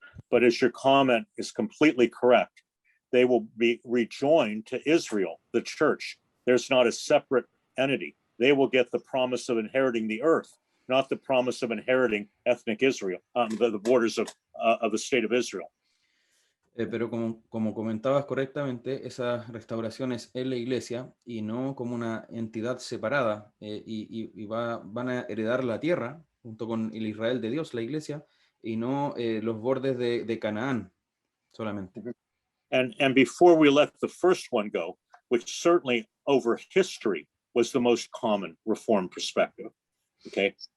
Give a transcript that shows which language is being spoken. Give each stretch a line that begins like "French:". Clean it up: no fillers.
English: But as your comment is completely correct, they will be rejoined to Israel, the church. There's not a separate entity. They will get the promise of inheriting the earth, not the promise of inheriting ethnic Israel, the borders of the state of Israel.
Spanish: Pero como comentabas correctamente, esa restauración es en la iglesia y no como una entidad separada, y van a heredar la tierra junto con el Israel de Dios, la iglesia, y no los bordes de Canaán solamente.
English: And before we let the first one go, which certainly over history was the most common Reformed perspective, okay?